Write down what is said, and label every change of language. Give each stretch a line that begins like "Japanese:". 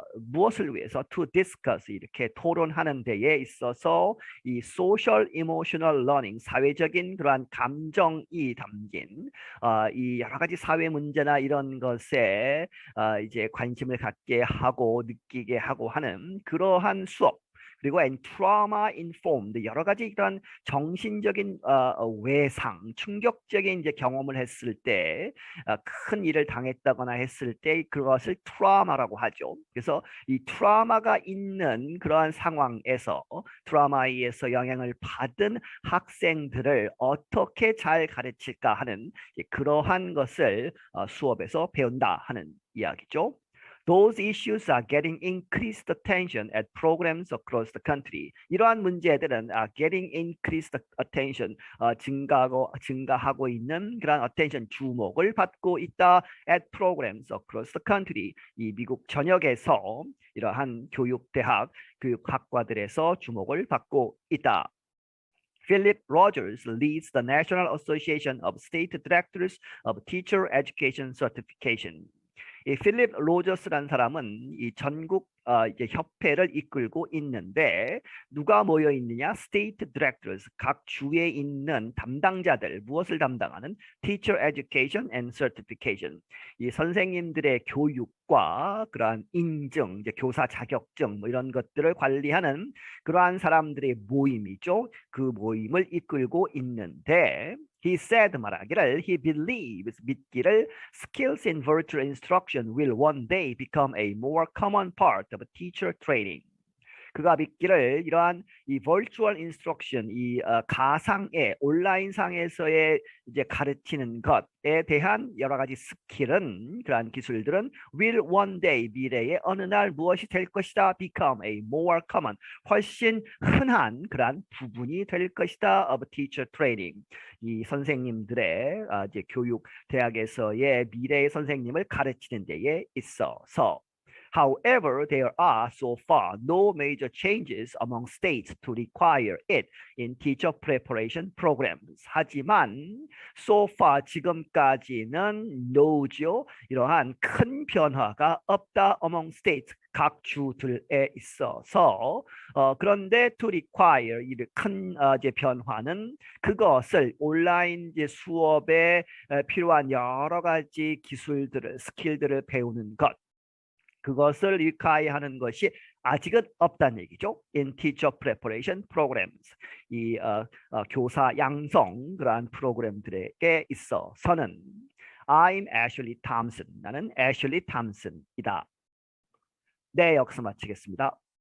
Korean: 무엇을 위해서
English: to discuss
Korean: 이렇게 토론하는 데에 있어서 이
English: social emotional learning
Korean: 사회적인 그러한 감정이 담긴 이 여러 가지 사회 문제나 이런 것에 이제 관심을 갖게 하고 느끼게 하고 하는 그러한 수업 그리고
English: and trauma informed
Korean: 여러 가지 이런 정신적인 외상 충격적인 이제 경험을 했을 때 큰 일을 당했다거나 했을 때 그것을 트라우마라고 하죠. 그래서 이 트라우마가 있는 그러한 상황에서 트라우마에 의해서 영향을 받은 학생들을 어떻게 잘 가르칠까 하는 그러한 것을 수업에서 배운다 하는 이야기죠.
English: Those issues are getting increased attention at programs across the country.
Korean: 이러한 문제들은
English: getting increased attention,
Korean: 증가하고 있는 그런 attention 주목을 받고 있다
English: at programs across the country.
Korean: 이 미국 전역에서 이러한 교육대학, 교육학과들에서 주목을 받고 있다.
English: Philip Rogers leads the National Association of State Directors of Teacher Education Certification.
Korean: 이 필립 로저스라는 사람은 이 전국 이제 협회를 이끌고 있는데 누가 모여 있느냐?
English: State Directors
Korean: 각 주에 있는 담당자들 무엇을 담당하는?
English: Teacher Education and Certification
Korean: 이 선생님들의 교육과 그러한 인증, 이제 교사 자격증 뭐 이런 것들을 관리하는 그러한 사람들의 모임이죠. 그 모임을 이끌고 있는데.
English: He said
Korean: 말하기를
English: he believes
Korean: 믿기를
English: skills in virtual instruction will one day become a more common part of teacher training.
Korean: 그가 믿기를 이러한 이
English: virtual instruction
Korean: 이 가상의 온라인 상에서의 이제 가르치는 것에 대한 여러 가지 스킬은 그러한 기술들은
English: will one day
Korean: 미래에 어느 날 무엇이 될 것이다
English: become a more common
Korean: 훨씬 흔한 그러한 부분이 될 것이다
English: of teacher training
Korean: 이 선생님들의 이제 교육 대학에서의 미래의 선생님을 가르치는 데에 있어서
English: However, there are so far no major changes among states to require it in teacher preparation programs.
Korean: 하지만 so far 지금까지는 no죠. 이러한 큰 변화가 없다
English: among states.
Korean: 각 주들에 있어서 그런데
English: to require
Korean: 이 큰 이제 변화는 그것을 온라인 이제 수업에 필요한 여러 가지 기술들을 스킬들을 배우는 것 그것을 리카이하는 것이 아직은 없다는 얘기죠.
English: In teacher preparation programs.
Korean: 이 교사 양성 그러한 프로그램들에게 있어서는
English: I'm Ashley Thompson.
Korean: 나는 Ashley Thompson이다. 네, 여기서 마치겠습니다.